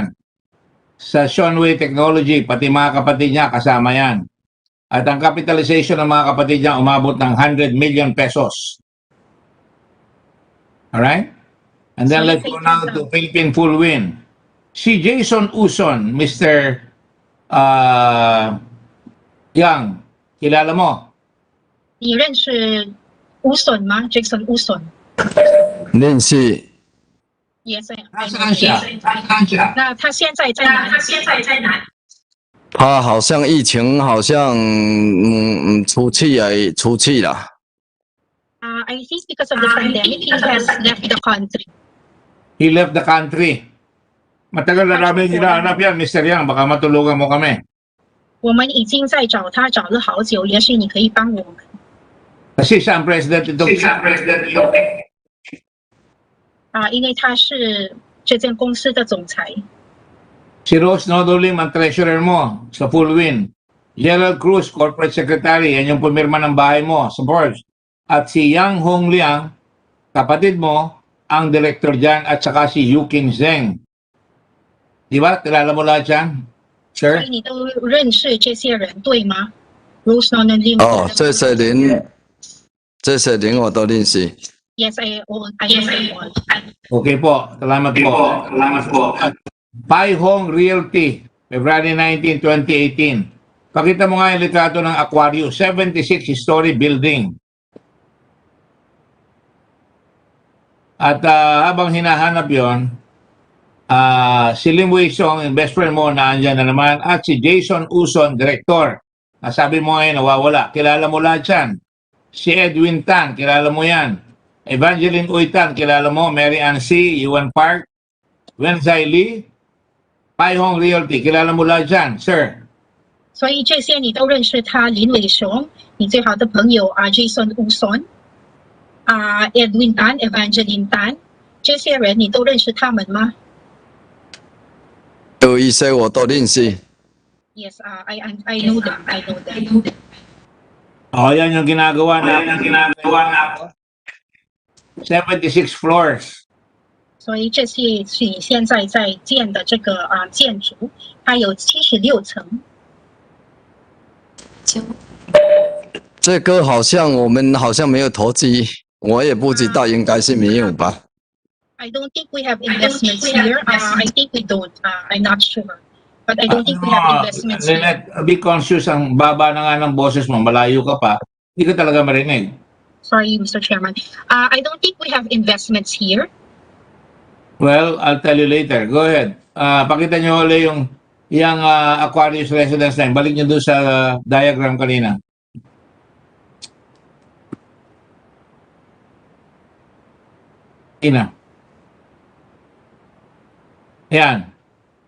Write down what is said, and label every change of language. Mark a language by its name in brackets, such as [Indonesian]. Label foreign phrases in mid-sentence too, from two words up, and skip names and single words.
[Filipino] Sa Seanway Technology, pati mga kapatid niya kasama yan. At ang capitalization ng mga kapatid niya umabot ng 100 [English] million pesos. Alright? And then let's go now to Philippine Fullwin. [Filipino] Si Jason Uson, [English] Mr. [Filipino] Yang, kilala mo? [Chinese] 你认识Uson吗 ？Jason Uson. 认识 [English] Yes, I [Filipino] nasaan siya? Nasaan siya? [Chinese] 那他现在在哪？他好像疫情好像出去了。 [English] I think because of the pandemic, he has left the country. He left the country. [Filipino] Matagal na namin hinahanap yan, Mr. Yang. Baka matulungan mo kami. [Chinese] 我们已经在找他，找了好久，也许你可以帮我们。 [Filipino] Kasi siya ang president itong... [Chinese] 因为他是这间公司的总裁。 [Filipino] Si Rose Nono Lim ang treasurer mo sa Fullwin. Gerald Cruz, [English] corporate secretary. [Filipino] Yan yung pumirma ng bahay mo sa board. At si Yang Hong Liang, kapatid mo, ang director dyan. At saka si Yukin Zheng. Di ba? Kilala mo lahat yan? [Chinese] 所 [English] Sir? [Chinese] 以你都认识这些人，对吗 ？Rose Nolan Lim. 哦，这些人我都认识。 [English] Yes, I know all. [Filipino] Okay po. Salamat po. Salamat po. Pai Hong Realty, February 19, 2018. Pakita mo nga yung litrato ng Aquarius, 76-story building. At habang hinahanap yon, si Lim Wei Song, yung best friend mo, naandyan na naman, at si Jason Uson, director. Nasabi mo ngayon, nawawala. Kilala mo lahat yan. Si Edwin Tan, kilala mo yan. Evangeline Uy Tan, kilala mo. Mary Ann C., Yuan Park, Wen Zai Lee, Pai Hong Realty, kilala mo lahat yan, sir. [Chinese] 所以这些你都认识他，林伟雄，你最好的朋友Jason Uson，Edwin Tan、Evangeline Tan，这些人你都认识他们吗有一些我都认识。 [English] ？Yes, I know them. I know them. [Filipino] O, yan yung ginagawa na. [English] 76 floors. [Chinese] 所以这是你现在在建的这个建筑，它有76层。这个我们好像没有投资，我也不知道，应该是没有吧。 [English] I don't think we have investments here. I think we don't. I'm not sure. But I don't think we have investments here. Lynette, be conscious, [Filipino] ang baba na nga ng boses mo, malayo ka pa, hindi ka talaga marinig. [English] Sorry, Mr. Chairman. I don't think we have investments here. Well, I'll tell you later. Go ahead. [Filipino] Pakita nyo ulit yung Aquarius residence na yun. Balik nyo doon sa diagram kanina. Ina. Yan.